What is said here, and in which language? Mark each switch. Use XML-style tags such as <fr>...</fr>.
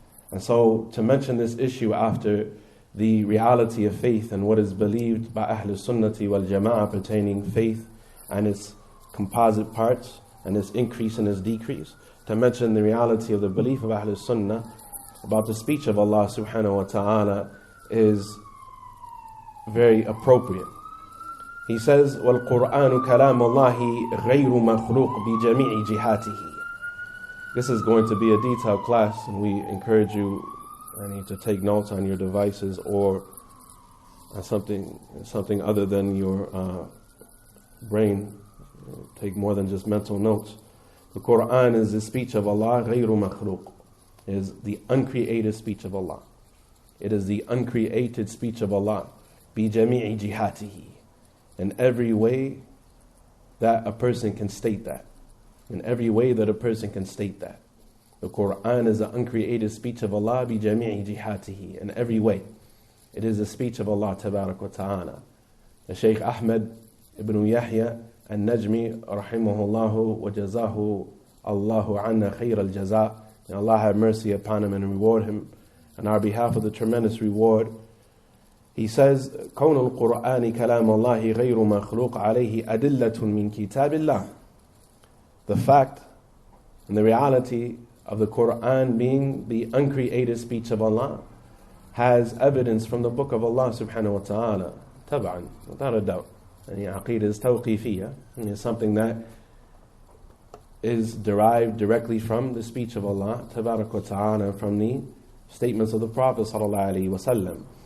<en>And so to mention this issue after the reality of faith and what is believed by Ahl Sunnati wal Jama'ah pertaining faith and its composite parts and its increase and its decrease, to mention the reality of the belief of Ahl Sunnah about the speech of Allah subhanahu wa ta'ala is very appropriate. He says,</en> <ar>وَالْقُرْآنُ كَلَامُ اللَّهِ غَيْرُ مَخْلُوقٍ بِجَمِيعِ جِهَاتِهِ.</ar> <en>This is going to be a detailed class, and we encourage you to take notes on your devices or something other than your brain. Take more than just mental notes. The Qur'an is the speech of Allah,</en> <ar>غَيْرُ مَخْلُوقٍ.</ar> <en>It is the uncreated speech of Allah. It is the uncreated speech of Allah.</en> <ar>بِجَمِيعِ جِهَاتِهِ.</ar> <en>In every way that a person can state that. In every way that a person can state that. The Qur'an is the uncreated speech of Allah</en> <ar>بِجَمِيعِ جِهَاتِهِ.</ar> <en>In every way. It is the speech of Allah tabarak wa ta'ala. The Shaykh Ahmed ibn Yahya</en> <ar>al-Najmi rahimahullahu wa jazahu Allahu anna khayr al-jaza.</ar> <en>May Allah have mercy upon him and reward him on our behalf of the tremendous reward. He says,</en> <ar>كون القرآن كلام الله غير مخلوق عليه أدلة من كتاب الله.</ar> <en>The fact and the reality of the Qur'an being the uncreated speech of Allah has evidence from the book of Allah subhanahu wa ta'ala. طبعا, without a doubt. And Aqeedah is tawqifiyya. It's something that is derived directly from the speech of Allah tabarak wa ta'ala, from the statements of the Prophet sallallahu alaihi wasallam.</en>